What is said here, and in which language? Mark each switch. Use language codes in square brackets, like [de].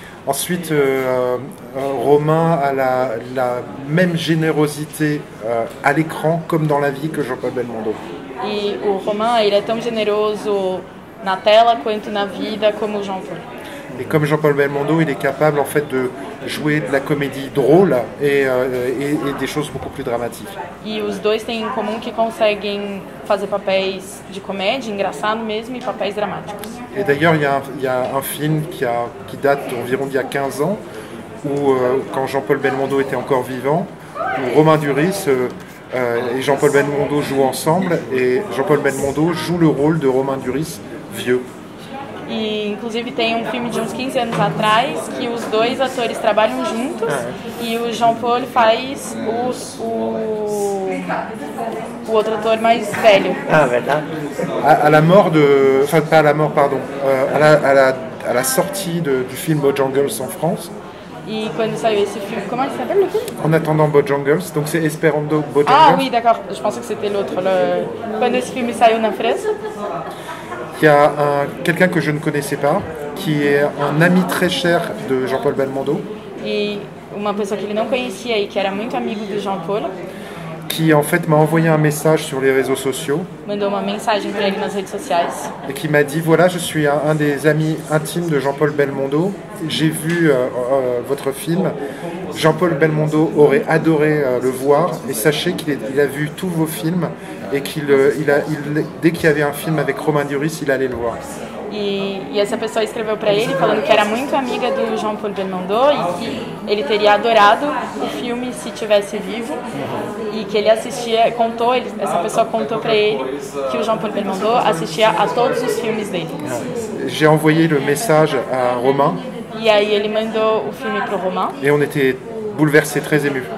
[fr] Ensuite, Romain a la même générosité à l'écran comme dans la vie que Jean-Paul Belmondo. [pt] E o Romain, ele é tão generoso na tela quanto na vida como o Jean-Paul. [fr] Et comme Jean-Paul Belmondo, il est capable en fait de jouer de la comédie drôle et des choses beaucoup plus dramatiques. [pt] E os dois têm em comum que conseguem fazer papéis de comédia, engraçado mesmo, e papéis dramáticos. [fr] Et d'ailleurs, il y a un film qui date environ d'il y a 15 ans, où quand Jean-Paul Belmondo était encore vivant, où Romain Duris et Jean-Paul Belmondo jouent ensemble, et Jean-Paul Belmondo joue le rôle de Romain Duris vieux. [pt] E inclusive tem filme de uns 15 anos atrás que os dois atores trabalham juntos e o Jean-Paul faz o outro ator mais velho. Ah, verdade. [fr] À la mort de... Enfin, pas à la mort, pardon. À la sortie du film Bojangles en France. [pt] E quando saiu esse filme, [fr] comment il s'appelle le film? En attendant Bojangles, donc c'est Esperando Bojangles. Ah oui, d'accord, je pensais que c'était l'autre. [pt] Quando esse filme saiu na França, [fr] il y a quelqu'un que je ne connaissais pas, qui est un ami très cher de Jean-Paul Belmondo. [pt] E uma pessoa que ele não conhecia e que era muito amigo do Jean-Paul, [fr] qui en fait m'a envoyé un message sur les réseaux sociaux. [pt] Mandou uma mensagem para ele nas redes sociais. [fr] Et qui m'a dit, voilà, je suis un des amis intimes de Jean-Paul Belmondo. J'ai vu votre film. Jean-Paul Belmondo aurait adoré le voir. Et sachez qu'il a vu tous vos films. Et dès qu'il y avait un film avec Romain Duris, il allait le voir. [pt] E essa pessoa escreveu para ele falando que era muito amiga do Jean-Paul Belmondo e que ele teria adorado o filme se tivesse vivo e que ele assistia, essa pessoa contou para ele que o Jean-Paul Belmondo assistia a todos os filmes dele. [fr] J'ai envoyé le message à Romain. [pt] E aí ele mandou o filme pro Romain. [fr] Et on était bouleversés, très émus.